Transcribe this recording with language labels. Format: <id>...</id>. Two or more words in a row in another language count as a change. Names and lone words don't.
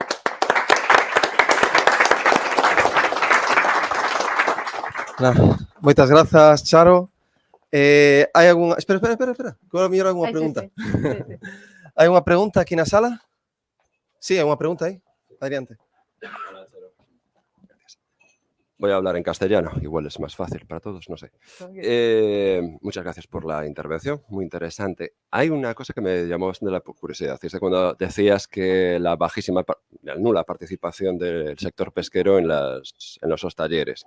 <gl>Moitas grazas, Charo. Hai algunha... Espera. Agora mellor algunha pregunta. Sí. Hai unha pregunta aquí na sala? Sí, hai unha pregunta aí. Adiante.</gl> <es>Voy a hablar en castellano, igual es más fácil para todos, no sé. Muchas gracias por la intervención, muy interesante. Hay una cosa que me llamó bastante la curiosidad, es cuando decías que la nula participación del sector pesquero en los talleres.</es>